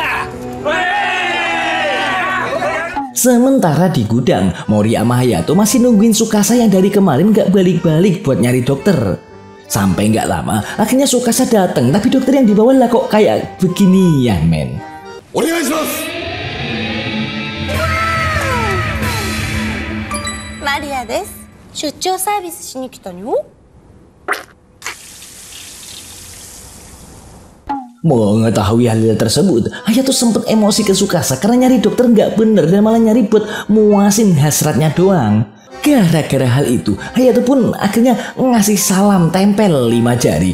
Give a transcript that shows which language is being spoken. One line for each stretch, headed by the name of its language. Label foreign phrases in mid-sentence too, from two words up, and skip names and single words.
Indonesian: Sementara di gudang, Mori sama Hayato masih nungguin Tsukasa yang dari kemarin gak balik-balik buat nyari dokter. Sampai gak lama, akhirnya Tsukasa datang, tapi dokter yang dibawa lah kok kayak beginian, men.
Japanese: マリアです. 出張サービスしに来たの?
Indonesian: Mengetahui hal tersebut, Hayato sempat emosi ke Tsukasa karena nyari dokter nggak bener dan malah nyari buat muasin hasratnya doang. Gara-gara hal itu, Hayato pun akhirnya ngasih salam tempel 5 jari.